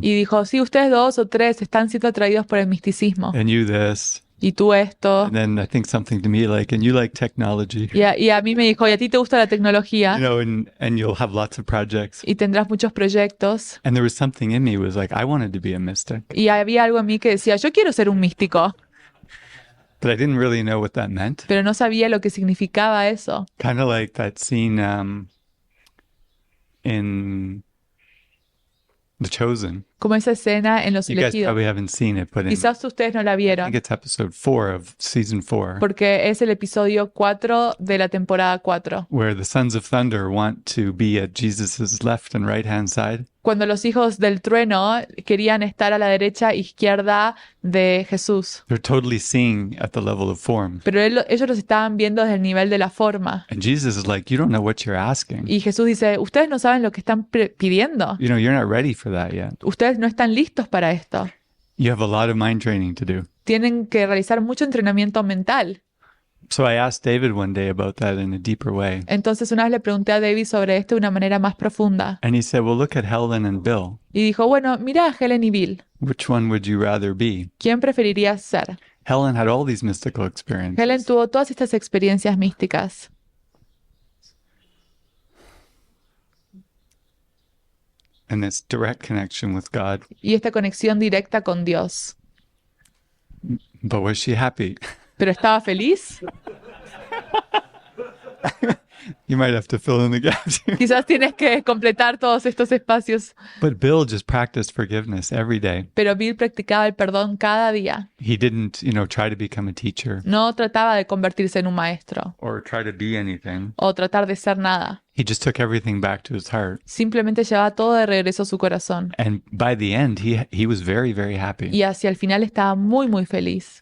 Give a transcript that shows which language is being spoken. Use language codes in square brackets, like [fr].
[es] y dijo, sí, ustedes 2 o 3 están siendo atraídos por el misticismo, [en] and you this." [es] y tú esto. [en] And then I think something to me like, and you like technology, [es] Y a mí me dijo, y a ti te gusta la tecnología [en] and you'll have lots of projects. [es] y tendrás muchos proyectos. [en] And there was something in me was like, I wanted to be a mystic, [es] Y había algo en mí que decía, yo quiero ser un místico, [en] but I didn't really know what that meant. [es] pero no sabía lo que significaba eso. [en] Kind of like that scene in The Chosen. [es] Como esa escena en Los [en] You guys [es] Elegidos. [en] probably haven't seen it, but [es] Quizás ustedes no la [en] I [es] vieron, [en] think it's episode 4 of season 4, [es] porque es el episodio 4 de la temporada 4. [en] where the sons of thunder want to be at Jesus's left and right hand side. [es] Cuando los hijos del trueno querían estar a la derecha e izquierda de Jesús. [en] They're totally seeing at the level of form. [es] Pero ellos los estaban viendo desde el nivel de la forma. [en] And Jesus is like, you don't know what you're asking. [es] Y Jesús dice, ustedes no saben lo que están pidiendo. [en] You know, you're not ready for that yet. [es] Ustedes no están listos para esto. [en] You have a lot of mind training to do. [es] Tienen que realizar mucho entrenamiento mental. [en] So I asked David one day about that in a deeper way. [es] Entonces una vez le pregunté a David sobre esto de una manera más profunda. [en] And he said, well, look at Helen and Bill. [es] Y dijo, bueno, mira a Helen y Bill. [en] Which one would you rather be? [es] ¿Quién preferirías ser? [en] Helen had all these mystical experiences. [es] Helen tuvo todas estas experiencias místicas. [en] And this direct connection with God. [es] Y esta conexión directa con Dios. [en] But was she happy? [es] ¿Pero estaba feliz? [en] You might have to fill in the gaps. [es] Quizás tienes que completar todos estos espacios. [en] But Bill just practiced forgiveness every day. [es] Pero Bill practicaba el perdón cada día. [en] He didn't, try to become a teacher [es] No trataba de convertirse en un maestro [en] or try to be anything. [es] o tratar de ser nada. [en] He just took everything back to his heart. [es] Simplemente llevaba todo de regreso a su corazón. [en] And by the end, he was very, very happy. [es] Y hacia el final estaba muy, muy feliz.